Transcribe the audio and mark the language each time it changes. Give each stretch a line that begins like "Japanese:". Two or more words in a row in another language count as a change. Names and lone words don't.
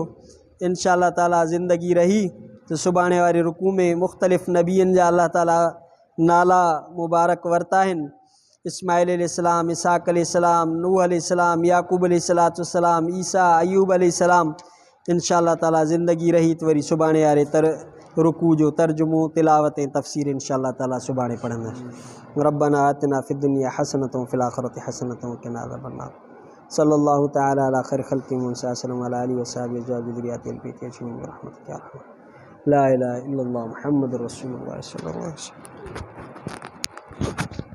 Arabic: إن شاء الله تعالى
Sindhi: ज़िंदगी रही त सुभाणे वारे रुकू में मुख़्तलिफ़ नबियनि जा अल्लाह ताला नाला मुबारक वरिता आहिनि। इस्माइल अलैहिस्सलाम, इसहाक़ अलैहिस्सलाम, नूह अलैहिस्सलाम, याकूब अलैहिस्सलाम, ईसा, अयूब अलैहिस्सलाम।
Arabic: إن شاء الله تعالى
Sindhi: ज़िंदगी रही त वरी सुभाणे वारे रुकू जो तर्जुमो, तिलावत ऐं तफ़सीर
Arabic: إن شاء الله تعالى
Sindhi: सुभाणे पढ़ंदासीं।
Arabic: ربنا آتنا في الدنيا حسنة و في الآخرة حسنة و قنا عذاب النار. صلى الله تعالى على خير خلقه محمد صلى الله عليه و آله و صحبه أزواجه ذريته البيت أجمعين برحمتك يا أرحم. لا إله إلا الله محمد رسول الله صلى الله عليه وسلم.